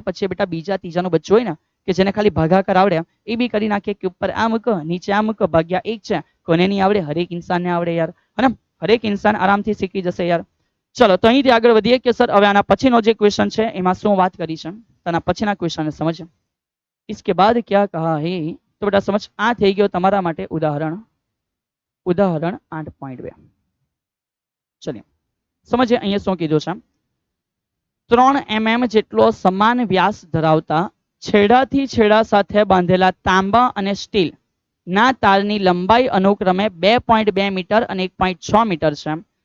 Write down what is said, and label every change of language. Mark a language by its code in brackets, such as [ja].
[gu] પછી બેટા બીજા ત્રીજાનો બચ્ચો હોય ને કે જેને ખાલી ભાગાકાર આવડે એ બી કરી નાખે કે ઉપર આ મૂકો નીચે આ મૂકો ભાગ્યા એક છે. કોને નહીં આવડે? હરેક ઇન્સાનને આવડે યાર, અને હરેક ઇન્સાન આરામથી શીખી જશે યાર. ચલો તો અહીંથી આગળ વધીએ કે સર હવે આના પછીનો જે ક્વેશ્ચન છે એમાં શું વાત કરી છે, તેના પછીના ક્વેશ્ચન સમજ. [hi] इसके बाद क्या कहा है तो बेटा समझ आ [gu] થઈ ગયો તમારા માટે ઉદાહરણ 8.2. ચलिए સમજીએ અહીંયા શું કીધું છે. 3 mm જેટલો સમાન વ્યાસ ધરાવતા છેડાથી છેડા સાથે બાંધેલા તાંબા અને સ્ટીલ ના તારની લંબાઈ અનુક્રમે 2.2 મીટર અને 1.6 મીટર છે.